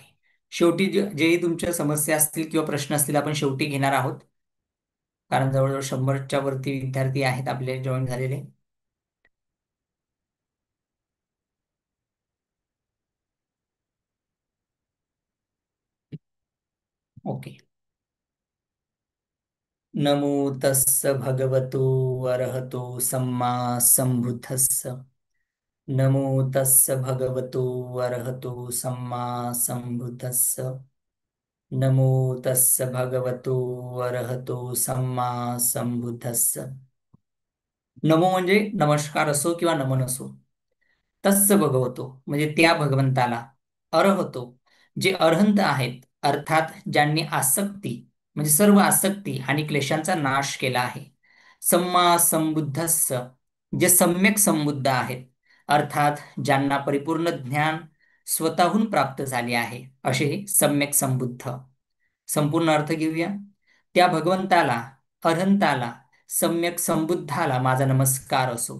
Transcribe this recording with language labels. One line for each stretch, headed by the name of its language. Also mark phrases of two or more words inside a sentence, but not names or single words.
Marathi: शेवटी जेही तुमच्या समस्या असतील किंवा प्रश्न असतील आपण शेवटी घेणार आहोत, कारण जवळजवळ 100च्या वरती विद्यार्थी आहेत आपले जॉईन झालेले. ओके.
Pali: नमो तस्स भगवतो अरहतो सम्मा संबुद्धस्स. नमो तस्स भगवतो अरहतो सम्मा संबुद्धस्स. नमो तस्स भगवतो अरहतो सम्मा संबुद्धस्स.
Marathi: नमो म्हणजे नमस्कार असो किंवा नमन असो.
Pali: तस्स भगवतो
Marathi: म्हणजे त्या भगवंताला. अर्हतो जे अर्हंत आहेत, अर्थात ज्यांनी आसक्ती म्हणजे सर्व आसक्ती आणि क्लेशांचा नाश केला आहे.
Pali: सम्मा संबुद्धस्स
Marathi: जे सम्यक संबुद्ध आहेत, अर्थात ज्यांना परिपूर्ण ज्ञान स्वतःहून प्राप्त झाले आहे, असे हे सम्यक संबुद्ध. संपूर्ण अर्थ घेऊया. त्या भगवंताला, अरहंताला, सम्यक संबुद्धाला माझा नमस्कार असो.